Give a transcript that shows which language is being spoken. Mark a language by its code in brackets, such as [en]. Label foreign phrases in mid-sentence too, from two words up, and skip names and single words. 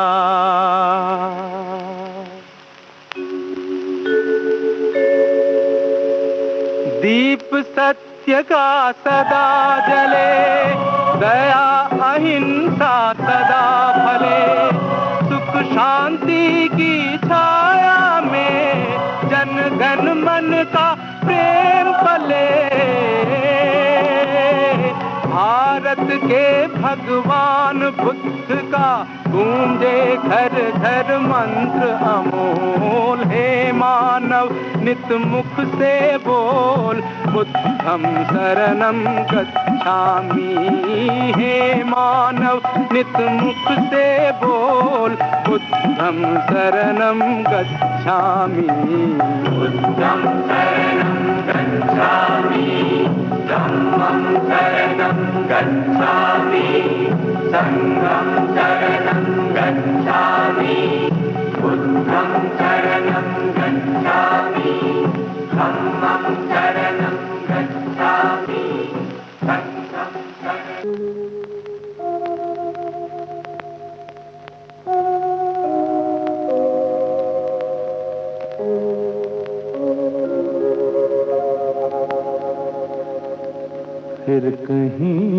[hi] दीप सत्य का सदा जले, दया अहिंसा सदा फले, सुख शांति की छाया में जन गण मन का प्रेम पले। भारत के भगवान बुद्ध का गूंजे घर घर मंत्र अमोल, हे मानव नित मुख से बोल, [pi] बुद्धं शरणं गच्छामि, [hi] हे मानव नित मुख से बोल, [pi] बुद्धं शरणं गच्छामि, बुद्धं शरणं गच्छामि, धम्मं शरणं गच्छामि, संघं शरणं गच्छामि, बुद्धं शरणं गच्छामि, धम्मं शरणं गच्छामि, संघं शरणं। [hi] फिर कहीं